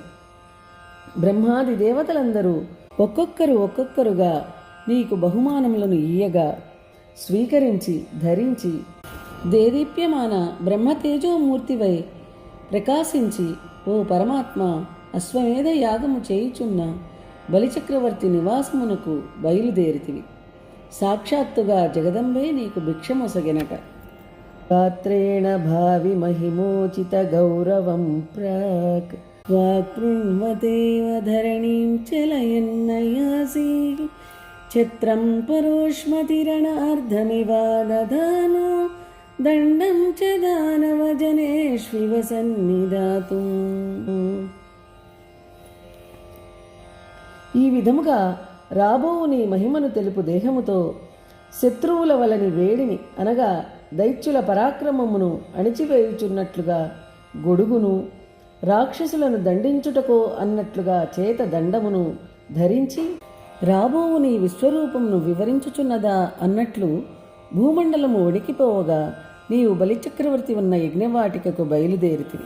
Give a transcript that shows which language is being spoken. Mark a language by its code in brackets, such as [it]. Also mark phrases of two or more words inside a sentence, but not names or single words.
[te] బ్రహ్మాది దేవతలందరూ ఒక్కొక్కరుగా నీకు బహుమానములను ఇయ్యగా స్వీకరించి ధరించి దేదీప్యమాన బ్రహ్మతేజోమూర్తివై ప్రకాశించి ఓ పరమాత్మ అశ్వమేధ యాగము చేయుచున్న బలిచక్రవర్తి నివాసమునకు బయలుదేరితివి. సాక్షాత్తుగా జగదంబే నీకు భిక్షమొసగెనట. [sa] गात्रेण भावि महिमोचितगौरवं प्राक् वाक्पृण्वतेव धरणीं चलयन्नयासि छत्रं परोष्मतिरणार्धमिवादधानो दण्डं च दानवजनेष्विव सन्निधातुम्। [te] ఈ విధముగా రాబోవు నీ మహిమను తెలుపు దేహముతో శత్రువుల వలని వేడిని అనగా దైత్యుల పరాక్రమమును అణిచివేయుచున్నట్లుగా గొడుగును, రాక్షసులను దండించుటకో అన్నట్లుగా చేత దండమును ధరించి రాబోవు నీ విశ్వరూపమును వివరించుచున్నదా అన్నట్లు భూమండలము వణికిపోవగా నీవు బలిచక్రవర్తి ఉన్న యజ్ఞవాటికకు బయలుదేరితివి.